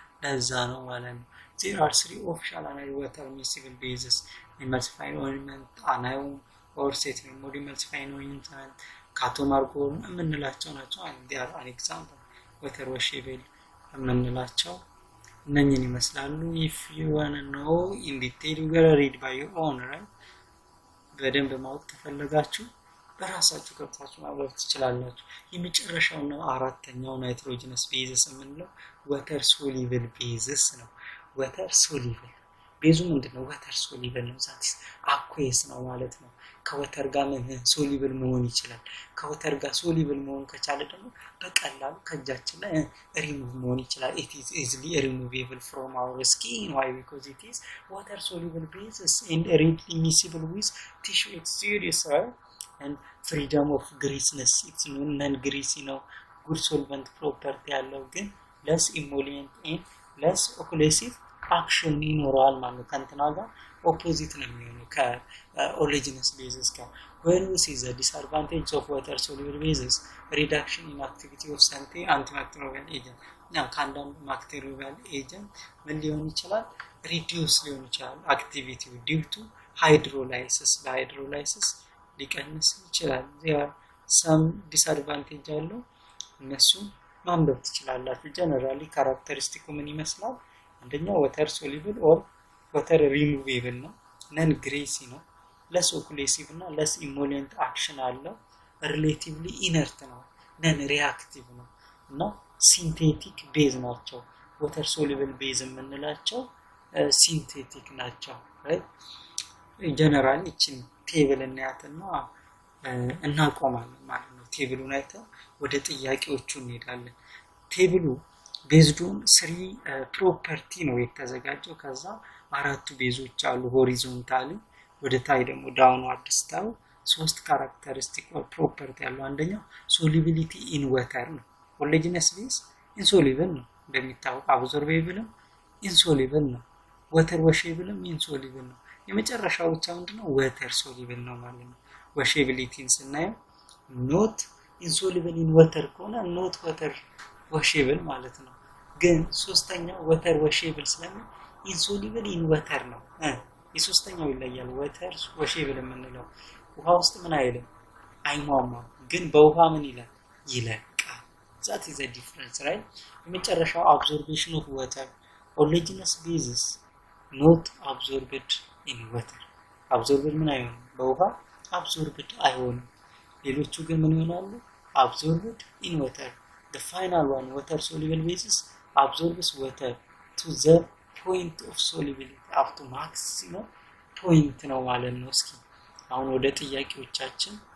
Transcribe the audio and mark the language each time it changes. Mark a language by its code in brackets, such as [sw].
[am] ለዛ ነው ማለት ነው [en] there are three official water miscible bases emulsified ointment anion or setting emulsified ointment ካቶማርጎ የምንላቸው ናቸው and they are an example water washable የምንላቸው [am] እነኝን ይመስላሉ። [en] if you wanna know in detail you gotta read by your own, right? [am] በደንብ ማወቅ ተፈለጋችሁ በራሳችሁ ገብታችሁ ማወቅ ትችላላችሁ። የመጨረሻው ነው አራተኛው ናይትሮጂነስ ቤዝስ የምንለው water soluble bases ነው። water soluble ቤዙ ምንድነው? water soluble ነው። ዛትስ aqueous ነው ማለት ነው። ከወተር ጋር ሶሊብል መሆን ይችላል። ከወተር ጋር ሶሊብል መሆን ከቻለ ደግሞ በቀላሉ ከእጃችን ላይ ሪሙቭ መሆን ይችላል። [en] it is easily removable from our skin. Why? Because it is water soluble bases and readily miscible with tissue exudates, and freedom of greasiness. It's non-greasy ነው. good solvent property ያለው ግን less emollient and less occlusive action ይኖራል ማለት ከእንትና ጋር opposite [am] ነው የሚሆነው ከኦሌጂነስ ቤዝስ ጋር። [en] when we see the disadvantage of water soluble bases, reduction in activity of some antimicrobial agent. [am] now ካንዳንድ ማክቴሪያል ኤጀንት ምን ሊሆን ይችላል? [en] reduce [am] ሊሆን ይችላል [en] activity due to hydrolysis. [am] hydrolysis ሊቀንስ ይችላል። [en] there are some disadvantage [am] አለው እነሱ ማንበብ ትችላላችሁ። generally characteristic ምን ይመስላል? [en] አንደኛው water soluble or water removable ነው። non greasy ነው። less occlusive እና less emollient action አለው። relatively inert ነው። non reactive ነው እና synthetic base ናቸው። water soluble base የምንላቸው synthetic ናቸው። right? [am] generally እቺን ቴብል እናያትና እናቆማለን ማለት ነው። ቴብሉን አይተን ወደ ጥያቄዎቹ እንሄዳለን። ቴብሉ [en] based on 3 property [am] ነው የተዘጋጀው። ከዛ አራቱ ቤዞች አሉ ሆሪዞንታሊ ወደ ታይ ደግሞ ዳውንዋርድ ስታው 3 ካራክተሪስቲክ or property ያለው አንደኛው [en] solubility in water [am] ነው። homogeneous base insoluble ነው እንደሚታወቅ absorbable [en] insoluble ነው water washable insoluble ነው። [am] የመጨረሻው ብቻ ምንድነው [en] water soluble ነው ማለት ነው። washability ስናየው not insoluble in water [am] ከሆነ not water washable ማለት ነው። ግን ሶስተኛው water washable ስለምን insoluble in water ነው። የሶስተኛው ይለያል። water washable የምንለው ውሃ ውስጥ ምን አይልም አይሟሟም፣ ግን በውሃ ምን ይላል ይለቃል። [en] that is a difference, right? የመጨረሻው absorption of water homogeneous bases not absorbed in water. [am] absorbed ምን አይሆንም በውሃ absorbed አይሆንም። ሌሎቹ ግን ምን ይሆናሉ? [en] absorbed in water. the final one water soluble bases absorbs water to the point of solubility up to maximum point [am] ነው ማለት ነው። እስኪ አሁን ወደ ጥያቄዎቻችን